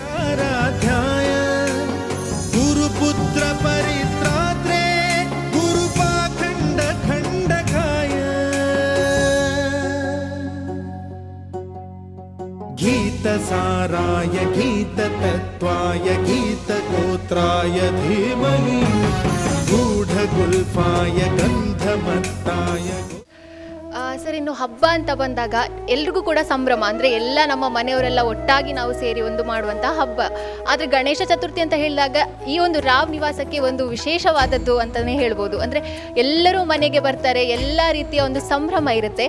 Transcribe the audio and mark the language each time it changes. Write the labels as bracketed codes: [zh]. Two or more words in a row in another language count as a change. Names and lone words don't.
[sa] ಗುರುಪುತ್ರ ಪರಿತ್ರಾತ್ರೆ ಗುರುಪಾಖಂಡ ಖಂಡಕಾಯ ಗೀತ नेत्राय धीमहि गूढगुल्फाय गन्धमत्ताय। [kn] ಸರ್, ಇನ್ನು ಹಬ್ಬ ಅಂತ ಬಂದಾಗ ಎಲ್ರಿಗೂ ಕೂಡ ಸಂಭ್ರಮ, ಅಂದರೆ ಎಲ್ಲ ನಮ್ಮ ಮನೆಯವರೆಲ್ಲ ಒಟ್ಟಾಗಿ ನಾವು ಸೇರಿ ಒಂದು ಮಾಡುವಂಥ ಹಬ್ಬ. ಆದರೆ ಗಣೇಶ ಚತುರ್ಥಿ ಅಂತ ಹೇಳಿದಾಗ ಈ ಒಂದು ರಾವ್ ನಿವಾಸಕ್ಕೆ ಒಂದು ವಿಶೇಷವಾದದ್ದು ಅಂತಲೇ ಹೇಳ್ಬೋದು. ಅಂದರೆ ಎಲ್ಲರೂ ಮನೆಗೆ ಬರ್ತಾರೆ, ಎಲ್ಲ ರೀತಿಯ ಒಂದು ಸಂಭ್ರಮ ಇರುತ್ತೆ.